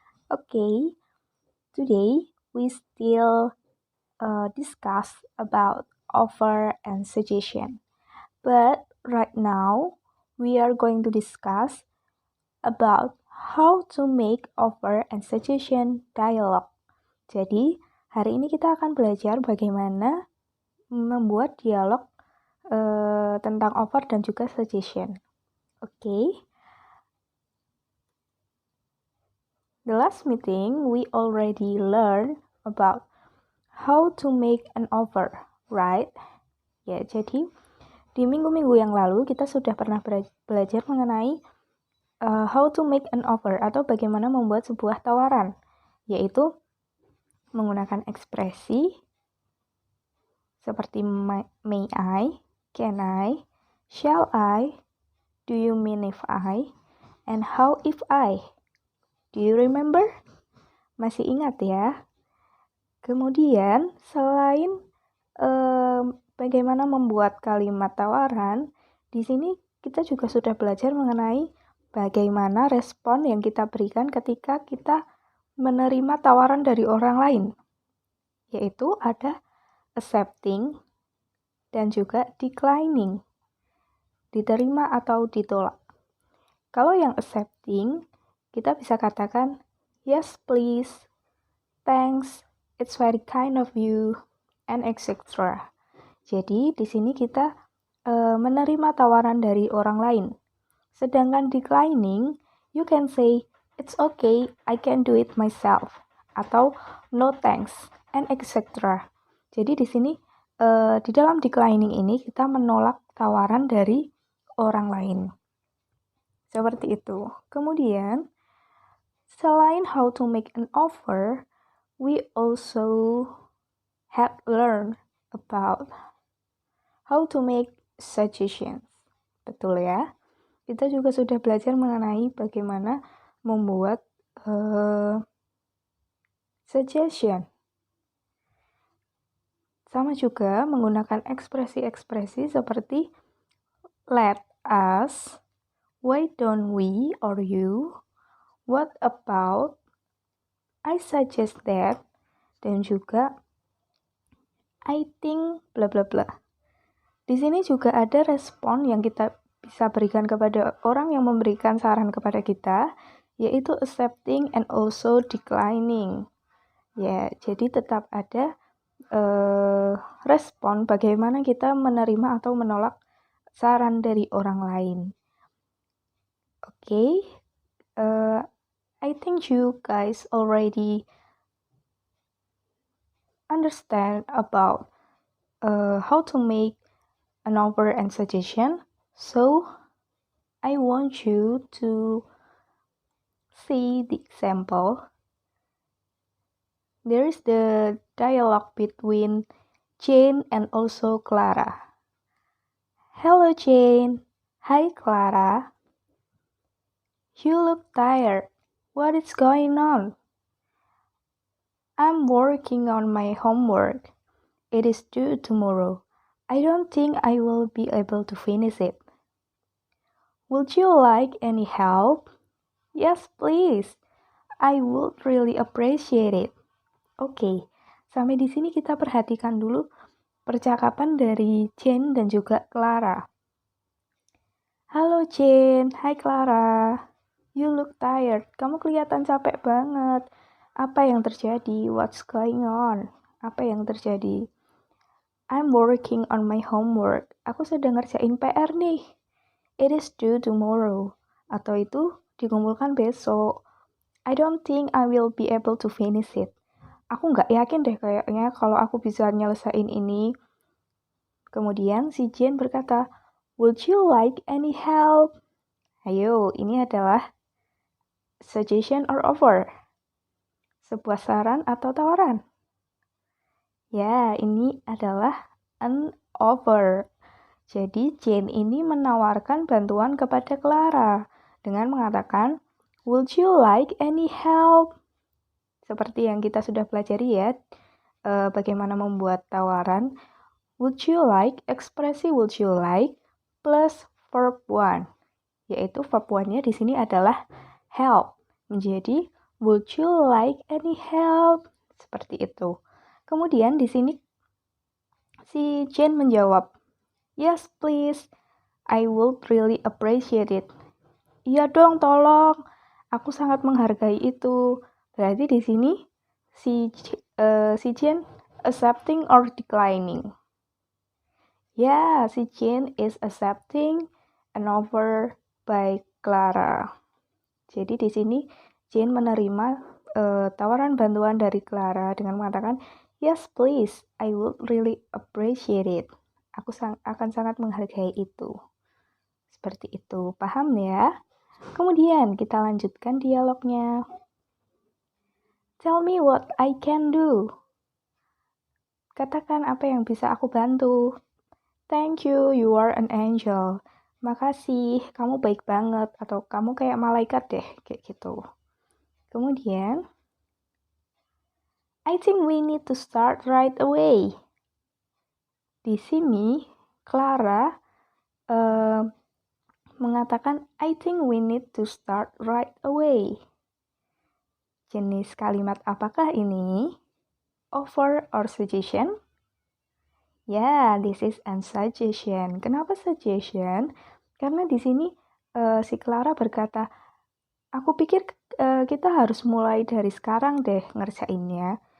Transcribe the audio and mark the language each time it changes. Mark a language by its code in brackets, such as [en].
[en] Okay, today we still discuss about offer and suggestion. But right now we are going to discuss about how to make offer and suggestion dialogue. [id] Jadi, hari ini kita akan belajar bagaimana membuat dialog tentang offer dan juga suggestion. [en] Okay. The last meeting, we already learned about how to make an offer, right? [id] Ya, jadi di minggu-minggu yang lalu kita sudah pernah belajar mengenai [en] how to make an offer [id] atau bagaimana membuat sebuah tawaran, yaitu menggunakan ekspresi seperti [en] may I, can I, shall I, do you mean if I, and how if I. Do you remember? [id] Masih ingat ya? Kemudian, selain bagaimana membuat kalimat tawaran, di sini kita juga sudah belajar mengenai bagaimana respon yang kita berikan ketika kita menerima tawaran dari orang lain, yaitu ada accepting dan juga declining, diterima atau ditolak. Kalau yang accepting, kita bisa katakan, [en] yes please, thanks, it's very kind of you, and etc. [id] Jadi di sini kita menerima tawaran dari orang lain. Sedangkan [en] declining, you can say, it's okay, I can do it myself. [id] Atau [en] no thanks, and etc. [id] Jadi di sini di dalam declining ini kita menolak tawaran dari orang lain. Seperti itu. Kemudian, selain [en] how to make an offer, we also have learned about how to make suggestions. [id] Betul ya? Kita juga sudah belajar mengenai bagaimana membuat suggestion. Sama juga menggunakan ekspresi-ekspresi seperti [en] let us, why don't we or you, what about, I suggest that, [id] dan juga [en] I think bla bla bla. [id] Di sini juga ada respon yang kita bisa berikan kepada orang yang memberikan saran kepada kita, yaitu accepting and also declining. Ya, jadi tetap ada respon bagaimana kita menerima atau menolak saran dari orang lain. [en] Okay, I think you guys already understand about how to make an offer and suggestion. So, I want you to see the example. There is the dialogue between Jane and also Clara. Hello Jane. Hi Clara. You look tired. What is going on? I'm working on my homework. It is due tomorrow. I don't think I will be able to finish it. Would you like any help? Yes, please. I would really appreciate it. [id] Oke, sampai di sini kita perhatikan dulu percakapan dari Jane dan juga Clara. Halo Jane, hai Clara. [en] You look tired. [id] Kamu kelihatan capek banget. Apa yang terjadi? [en] What's going on? [id] Apa yang terjadi? [en] I'm working on my homework. [id] Aku sedang ngerjain PR nih. [en] It is due tomorrow. [id] Atau itu dikumpulkan besok. [en] I don't think I will be able to finish it. [id] Aku nggak yakin deh kayaknya kalau aku bisa nyelesain ini. Kemudian si Jane berkata, [en] would you like any help? [id] Ayo, ini adalah [en] suggestion or offer. [id] Sebuah saran atau tawaran. Ya, ini adalah [en] an offer. [id] Jadi Jane ini menawarkan bantuan kepada Clara dengan mengatakan, [en] would you like any help? [id] Seperti yang kita sudah pelajari ya, bagaimana membuat tawaran. [en] Would you like, ekspresi would you like, [id] plus verb 1, yaitu verb 1-nya di sini adalah help. Menjadi [en] would you like any help? [id] Seperti itu. Kemudian di sini si Jane menjawab, [en] yes please, I would really appreciate it. [id] Iya dong, tolong. Aku sangat menghargai itu. Berarti di sini si Jane [en] accepting or declining. [id] Ya, si Jane [en] is accepting an offer by Clara. [id] Jadi di sini Jane menerima tawaran bantuan dari Clara dengan mengatakan, [en] yes please, I would really appreciate it. [id] Aku akan sangat menghargai itu. Seperti itu, paham ya? Kemudian kita lanjutkan dialognya. [en] Tell me what I can do. [id] Katakan apa yang bisa aku bantu. [en] Thank you, you are an angel. [id] Makasih, kamu baik banget. Atau kamu kayak malaikat deh, kayak gitu. Kemudian, [en] I think we need to start right away. [id] Di sini, Clara mengatakan, [en] I think we need to start right away. [id] Jenis kalimat apakah ini? [en] Offer or suggestion? Ya, this is a suggestion. [id] Kenapa suggestion? Karena di sini si Clara berkata, aku pikir kita harus mulai dari sekarang deh ngerjainnya.